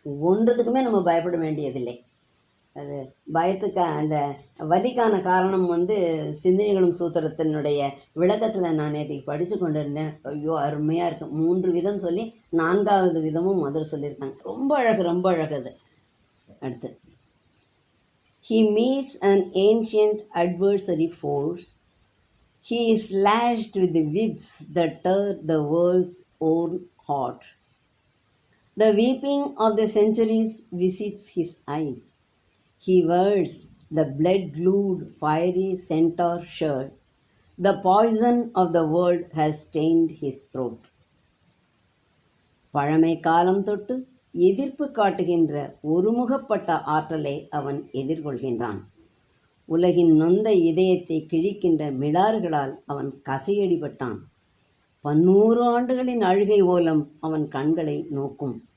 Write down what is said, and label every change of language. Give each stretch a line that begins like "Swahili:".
Tamil: ஒன்றதுக்குமே நம்ம பயப்பட வேண்டியதில்லை. அது பயத்துக்கு அந்த வலிக்கான காரணம் சிந்தனைகளும் சூத்திரத்தினுடைய விளக்கத்தில் நான் நேற்றுக்கு படித்து கொண்டு இருந்தேன். ஐயோ அருமையாக இருக்கும். 3 விதம் சொல்லி 4வது விதமும் மதர் சொல்லியிருக்காங்க. ரொம்ப அழகு, ரொம்ப அழகு. அடுத்து,
English: he meets an ancient adversary force. He is lashed with the whips that tear the world's own heart. The weeping of the centuries visits his eyes. He wears the blood-glued, fiery centaur shirt. The poison of the world has stained his throat.
Tamil: பழமை காலம் தொட்டு எதிர்ப்பு காட்டுகின்ற ஒருமுகப்பட்ட ஆற்றலை அவன் எதிர்கொள்கின்றான். உலகின் நொந்த இதயத்தை கிழிக்கின்ற மிடார்களால் அவன் கசையடிபட்டான். 100 ஆண்டுகளின் அழுகை ஓலம் அவன் கண்களை நோக்கும்.